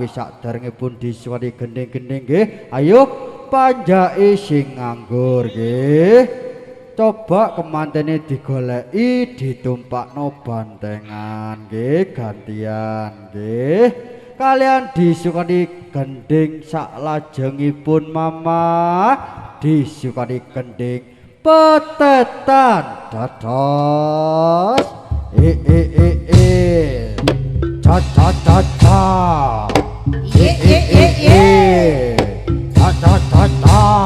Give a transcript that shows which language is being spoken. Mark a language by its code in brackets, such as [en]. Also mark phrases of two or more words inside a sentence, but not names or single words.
[jv] saderengipun disukani gending-gending nggih ayo panjake sing nganggur nggih coba kemantene digoleki ditumpakno bantengan nggih gantian nggih kalian disukani gending saklajengipun mama disukani gending petetan dados cha cha cha cha cha cha cha cha